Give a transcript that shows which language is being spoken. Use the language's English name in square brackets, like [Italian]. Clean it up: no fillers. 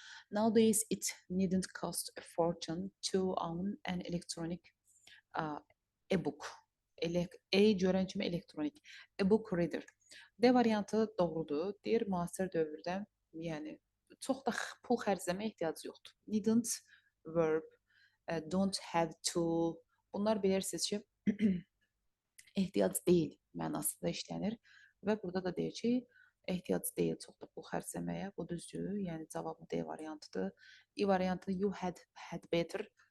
[English] Nowadays it needn't cost a fortune to own an electronic e-book. [Azerbaijani] E görən kimi elektronik. E-book reader. D variantı doğrudur. Deyir, müasir dövrdə, yəni çox da pul xərcləməyə ehtiyac yoxdur. [English] Needn't verb, don't have to. [Azerbaijani] Bunlar bilirsiniz ki, ehtiyac deyil mənasında işlənir və burada da deyir ki, ehtiyac deyil çox da pul xərcləməyə. Bu düzdür, yəni cavabı D variantıdır. E variantı [English] you had better.